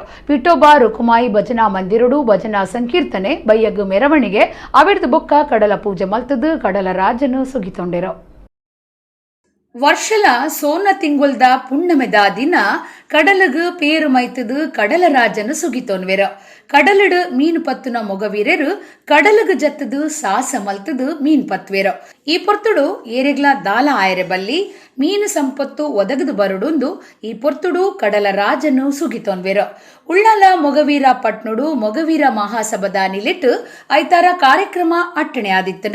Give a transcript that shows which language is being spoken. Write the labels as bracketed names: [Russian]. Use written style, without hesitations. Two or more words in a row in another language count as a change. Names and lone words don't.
[Tulu] ವಿಠೋಬಾ ರುಕುಮಾಯಿ ಭಜನಾ ಮಂದಿರಡು ಭಜನಾ ಸಂಕೀರ್ತನೆ ಬಯ್ಯಗು ಮೆರವಣಿಗೆ ಅವಿಡ್ದು ಬೊಕ್ಕ ಕಡಲ ಪೂಜೆ ಮಲ್ತದು ಕಡಲ ರಾಜನು ಸುಗಿತೊಂಡಿರು. ವರ್ಷಲ ಸೋನ ತಿಂಗುಲ್ದ ಪುಣ್ಣಮೆದ ದಿನ ಕಡಲಗು ಪೇರು ಮೈತದು ಕಡಲ ರಾಜನು ಸುಗಿತೊನ್ವೆರ. ಕಡಲ್ಡ್ ಮೀನ್ ಪತ್ತುನ ಮೊಗವೀರರು ಕಡಲಗ ಜತ್ತದು ಸಾಸ ಮಲ್ತದು ಮೀನ್ ಪತ್ವೇರ. ಈ ಪೊರ್ತುಡು ಏರೆಗ್ಲ ದಾಲ ಆಯರೆ ಬಲ್ಲಿ ಮೀನು ಸಂಪತ್ತು ಒದಗದು ಬರುಡುಂದು ಈ ಪೊರ್ತುಡು ಕಡಲ ರಾಜನು ಸುಗಿತೊನ್ವೆರ. ಉಳ್ಳಾಲ ಮೊಗವೀರ ಪಟ್ನುಡು ಮೊಗವೀರ ಮಹಾಸಭದ ನಿಲೆಟ್ಟು ಐತಾರ ಕಾರ್ಯಕ್ರಮ ಅಟ್ಟಣೆ ಆದಿತ್ತಡ.